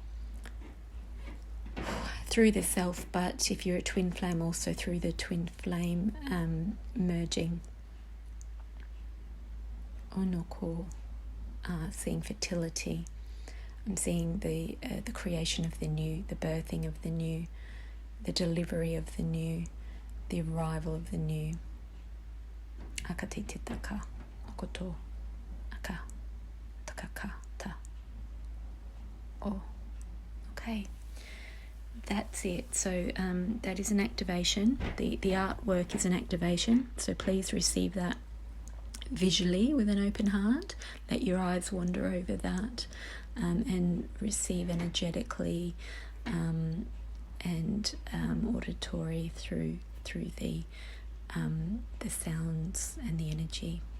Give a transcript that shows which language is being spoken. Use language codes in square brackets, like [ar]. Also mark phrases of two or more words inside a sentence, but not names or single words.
[en] through the self, but if you're a twin flame, also through the twin flame merging. Onoko, seeing fertility. I'm seeing the creation of the new, the birthing of the new, the delivery of the new, the arrival of the new. Akatititaka, okoto, aka, takaka, ta. Oh, okay. That's it. So that is an activation. The artwork is an activation. So please receive that visually with an open heart. Let your eyes wander over that, and receive energetically and auditory through the sounds and the energy.